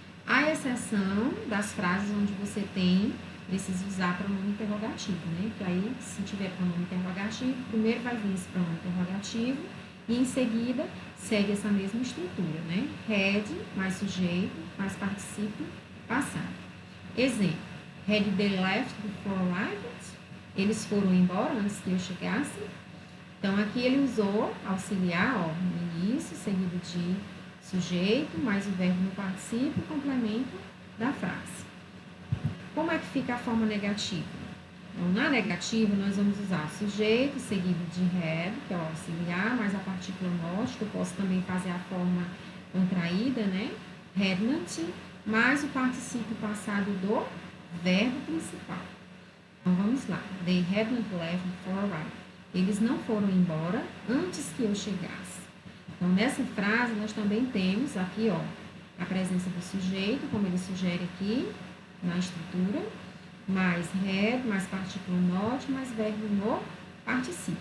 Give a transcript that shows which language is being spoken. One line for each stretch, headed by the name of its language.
Portuguese: A exceção das frases onde você precisa usar pronome interrogativo, né? Que aí, se tiver pronome interrogativo, primeiro vai vir esse pronome interrogativo e em seguida segue essa mesma estrutura, né? Had, mais sujeito, mais particípio passado.
English: Exemplo, had they left before arrived?
Portuguese: Eles foram embora antes que eu chegasse. Então, aqui ele usou auxiliar, ó, no início, seguido de sujeito, mais o verbo no particípio, complemento da frase. Como é que fica a forma negativa? Então, na negativa, nós vamos usar sujeito, seguido de had, que é o auxiliar, mais a partícula not, que eu posso também fazer a forma contraída, né? Had not, mais o particípio passado do verbo principal. Então, vamos lá.
English: They had not left before I arrived.
Portuguese: Eles não foram embora antes que eu chegasse. Então, nessa frase, nós também temos aqui, ó, a presença do sujeito, como ele sugere aqui, na estrutura, mais had, mais partícula not, mais verbo no particípio.